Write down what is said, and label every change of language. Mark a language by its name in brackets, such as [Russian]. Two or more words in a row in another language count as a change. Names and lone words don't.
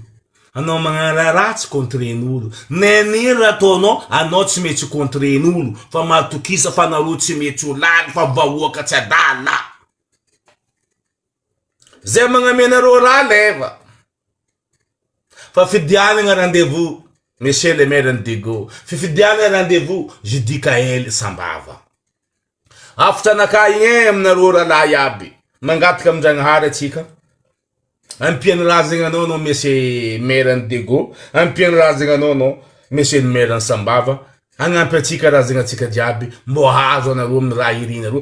[Malagasy] Anao magnano raha ratsy contren'olo. Neniro ataonao anao tsy mety contren'olo. Fa matokisa fa narô tsy mety ho lany fa vahoaka tsy adala. Zay magnamenarô raha leva. Fa fidianagna [French] rendez-vous monsieur le maire [Malagasy] Dego. Fifidianagna rendez-vous Judika hely Sambava. Aftra naka igny aminarô raha iaby. Mangataka amin-Dragnahary atsika. Ampiany raha zegny anao [French] monsieur maire [Malagasy] Dego. Ampiany raha zegny anao [French] monsieur le maire [Malagasy] Sambava. Agnampy atsika raha zegny atsika jiaby. Mbo hazo anarô amin'ny raha irinarô.